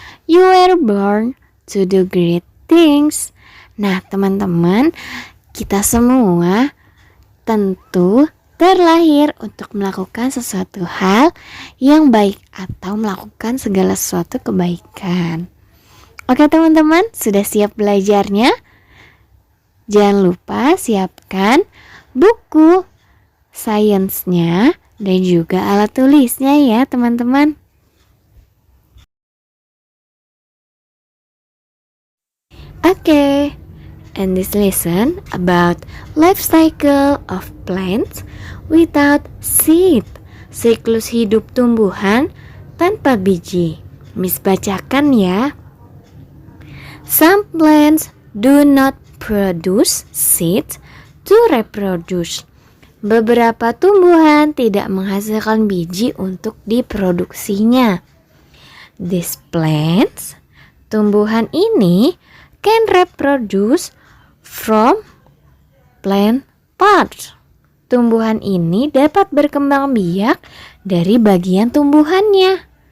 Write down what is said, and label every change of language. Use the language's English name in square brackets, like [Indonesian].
[English] You were born to do great things. [Indonesian] Nah teman-teman, kita semua tentu terlahir untuk melakukan sesuatu hal yang baik atau melakukan segala sesuatu kebaikan. Oke teman-teman, sudah siap belajarnya? Jangan lupa siapkan buku sainsnya dan juga alat tulisnya ya teman-teman. [English] Okay, and this lesson about life cycle of plants without seed, [Indonesian] siklus hidup tumbuhan tanpa biji. Miss bacakan ya. [English] Some plants do not produce seeds to reproduce. [Indonesian] Beberapa tumbuhan tidak menghasilkan biji untuk diproduksinya. [English] These plants, [Indonesian] tumbuhan ini [English] can reproduce from plant parts. [Indonesian] Tumbuhan ini dapat berkembang biak dari bagian tumbuhannya.